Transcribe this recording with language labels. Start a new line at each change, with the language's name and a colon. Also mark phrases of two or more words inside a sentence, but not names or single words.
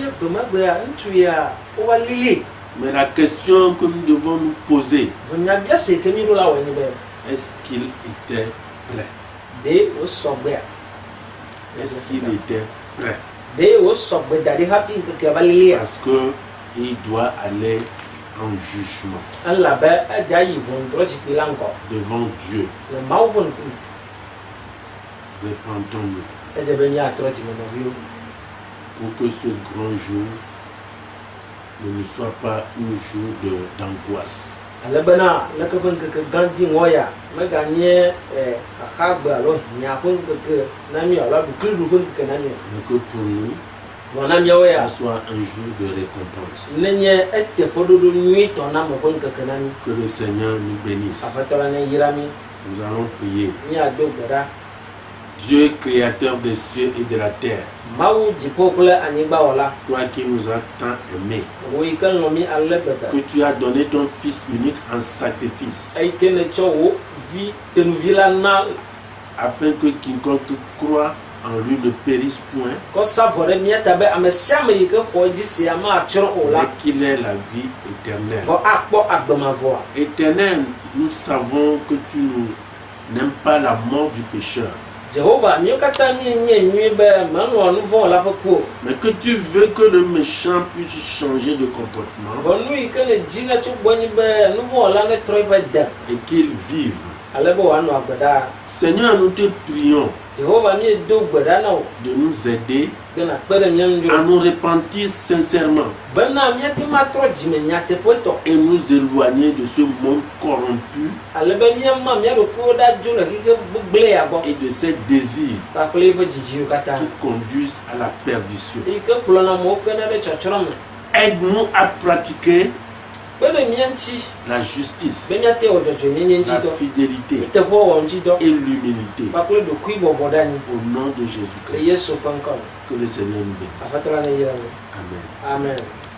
French: Mais la question que nous devons nous poser, est-ce qu'il était prêt? Est-ce qu'il était prêt? Parce qu'il doit aller en jugement
Ewe: alabe aja yi vondro zikpi la ŋgɔ
French: devant Dieu.
Ewe: le mawu ƒe ŋkume
French: Répentons-nous
Ewe: edze be míatrɔ dzimenɔviwo
French: pour que ce grand jour ne soit pas un jour d'angoisse.
Ewe: ale bena leke ƒe ŋkeke gã dziŋɔ ya meganye xaxagbe alo hiã ƒe ŋkeke na mí alo aɖukliɖu ƒe ŋkeke na mí
French: Mais que pour nous,
Ewe: vɔ na míawo ya
French: ce soit un jour de récompense.
Ewe: nenye eteƒeɖoɖo nyuitɔ na me ƒe ŋkeke na mí
French: Que le Seigneur nous bénisse.
Ewe: aƒetɔ la ne yra mí
French: Nous allons prier.
Ewe: míado gbe ɖa
French: Dieu, créateur des cieux et de la terre,
Ewe: mawu dziƒo kple anyigba wɔla
French: toi qui nous as tant aimés,
Ewe: wo yi ke lɔ̃ mí ale gbegbe
French: que tu as donné ton Fils unique en sacrifice,
Ewe: eyi ke netsɔ wo vi tenuvi la na
French: afin que quiconque croit en lui ne périsse point,
Ewe: kɔ sa vɔ ɖe mía ta be ame sia ame yi ke xɔ edzi sia matsrɔ̃ o la
French: mais qu'il ait la vie éternelle.
Ewe: vɔ akpɔ agbemavɔa
French: Éternel, nous savons que tu n'aimes pas la mort du pécheur,
Ewe: Jehova mío katã míenye nyui be menɔa nu vɔ̃ la ƒe ku o
French: mais que tu veux que le méchant puisse changer de comportement
Ewe: vɔ nu yi ke le dzi ne tso gbɔ nyi be nu vɔ̃ la ne trɔ eƒe de
French: et qu'il vive.
Ewe: ale be wòanɔ agbe ɖa
French: Seigneur, nous te prions
Ewe: Jehova míedo gbe ɖa na wo
French: de nous aider
Ewe: be nàkpe ɖe mía ŋu
French: à
Ewe: dzro
French: nous repentir sincèrement
Ewe: bena míate matrɔ dzime nyateƒetɔ
French: et nous éloigner de ce monde corrompu
Ewe: ale be míama mía ɖokuiwo ɖadzo le xixe gbegblẽ ya gbɔ
French: et de ces désirs
Ewe: kpakple eƒe dzidziwo katã
French: qui conduisent à la perdition.
Ewe: yi ke kplɔna amewo kpena ɖe tsɔtsrɔ̃ me
French: Aide-nous à pratiquer
Ewe: kpe ɖe mía ŋuti
French: la justice,
Ewe: be míate wɔ dzɔdzɔenyenye ŋuti
French: la
Ewe: dɔ
French: fidélité
Ewe: teƒe wɔ ŋuti dɔ
French: et l'humilité.
Ewe: kpakple ɖokui bɔbɔ ɖe anyi
French: Au nom de
Ewe: le
French: Jésus-Christ,
Ewe: Yesu ƒe ŋkɔ me
French: que le Seigneur nous bénisse.
Ewe: aƒetɔ la ne yra mi
French: Amen.
Ewe: amen